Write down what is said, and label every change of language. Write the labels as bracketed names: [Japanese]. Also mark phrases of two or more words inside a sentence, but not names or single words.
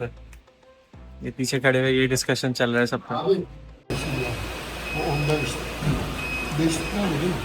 [Urdu] یہ پیچھے کھڑے ہوئے یہ ڈسکشن چل رہا ہے سب کا. [Turkish] Abi. O ondan işte. Değişiklikler mi değil mi?